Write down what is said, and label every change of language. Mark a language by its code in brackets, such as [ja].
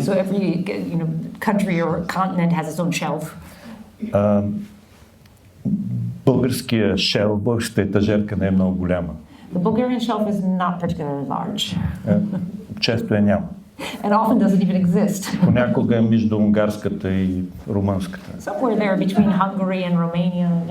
[en] So every country or continent has its own shelf. [bg] Българския шелф, българската етажерка не е много голяма. [en] The Bulgarian shelf is not particularly large. [bg] Често я няма. [en] And often doesn't even exist. [bg] Понякога е между унгарската и румънската. [en] Somewhere there between Hungary and Romania.